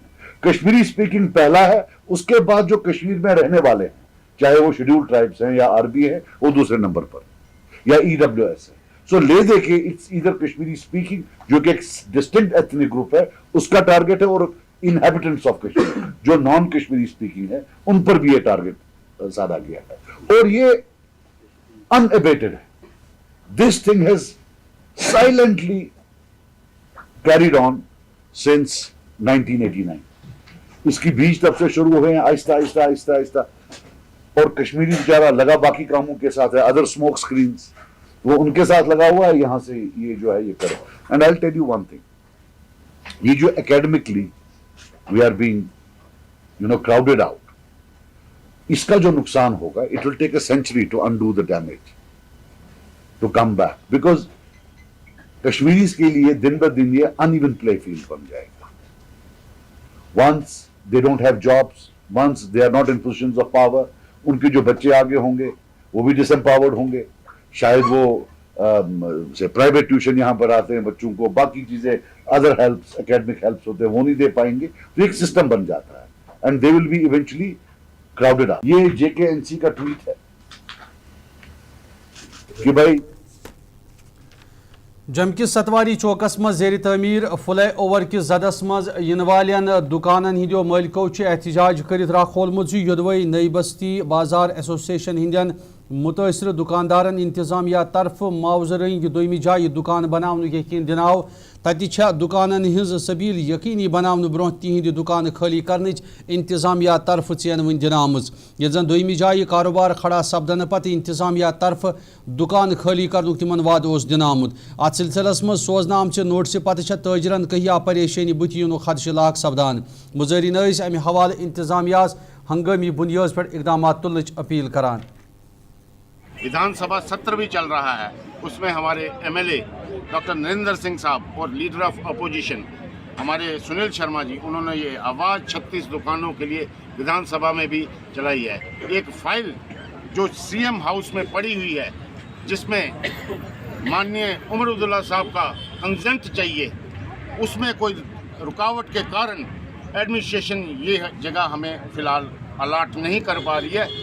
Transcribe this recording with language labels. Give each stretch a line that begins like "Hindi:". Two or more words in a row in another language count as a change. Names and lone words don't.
Hindi: कश्मीरी स्पीकिंग पहला है, उसके बाद जो कश्मीर में रहने वाले हैं, चाहे वो
English: scheduled tribes
Hindi: हैं या आरबी है, वो दूसरे नंबर पर, या ईडब्ल्यूएस है. सो ले देखे इट्स इधर कश्मीरी स्पीकिंग जो कि एक
English: distinct ethnic group
Hindi: है, उसका टारगेट है, और
English: inhabitants of Kashmir
Hindi: जो
English: non Kashmiri speaking
Hindi: है, उन पर भी ये टारगेट साधा गया है. और ये अनएबेटेड है.
English: This thing has silently carried on since 1989.
Hindi: इसकी बीज तब से शुरू हुए हैं, आहिस्ता आहिस्ता आहिस्ता आहिस्ता. और कश्मीरी बेचारा लगा बाकी कामों के साथ है,
English: other smoke screens
Hindi: वो उनके साथ लगा हुआ है, यहां से ये जो है ये करो.
English: And I will tell you one thing,
Hindi: ये जो
English: academically we are being crowded out,
Hindi: इसका जो नुकसान होगा,
English: it will take a century to undo the damage, to come back.
Hindi: बिकॉज कश्मीरीज के लिए दिन ब दिन ये
English: uneven play field
Hindi: बन जाएगा.
English: Once they don't have jobs, once they are not in positions of power,
Hindi: उनके जो बच्चे आगे होंगे वो भी disempowered होंगे. शायद वो से
English: private tuition
Hindi: यहाँ पर आते हैं बच्चों को, बाकी चीजें
English: other helps, academic helps
Hindi: होते हैं, वो नहीं दे पाएंगे. तो एक सिस्टम बन जाता है
English: and they will be eventually crowded out.
Hindi: ये JKNC का ट्वीट है कि भाई
Kashmiri: جم کس ستواری چوکس مز زیر تعمیر فلائی اوور کس زدس مز ین والین دکانن ہندیو مالکو احتجاج کرت راہ کھولمت یدوی نئی بستی بازار ایسوسیشن ہندین متاثر دکاندارن انتظامیہ طرف معاوضہ رنگ دویمہ جائے دکان بناون یقین دناو تتی دکانن ہز سبیل یقینی بناون برہ تہند دکان خالی کرنچ انتظامیہ طرف ژینوین دن آمز یل زن دویمہ جائے کاروبار کھڑا سپدن پتہ انتظامیہ طرف دکان خالی کرن تمن وعد اس دن آمت ات سلسلس مز سوزنہ آمچہ نوٹس پتہ تاجرن کہیا پریشانی بت ین خدشہ لاک سپدان مظاہرین امہ حوالہ انتظامیہ ہنگامی بنیاد پر اقدامات تلنچ اپیل کران.
Hindi: विधान सभा सत्र भी चल रहा है, उसमें हमारे एमएलए डॉक्टर नरेंद्र सिंह साहब और
English: Leader of Opposition
Hindi: हमारे सुनील शर्मा जी, उन्होंने ये आवाज़ 36 दुकानों के लिए विधानसभा में भी चलाई है. एक फाइल जो सीएम हाउस में पड़ी हुई है जिसमें माननीय उमर अब्दुल्ला साहब का कंसेंट चाहिए, उसमें कोई रुकावट के कारण एडमिनिस्ट्रेशन ये जगह हमें फ़िलहाल अलाट नहीं कर पा रही है.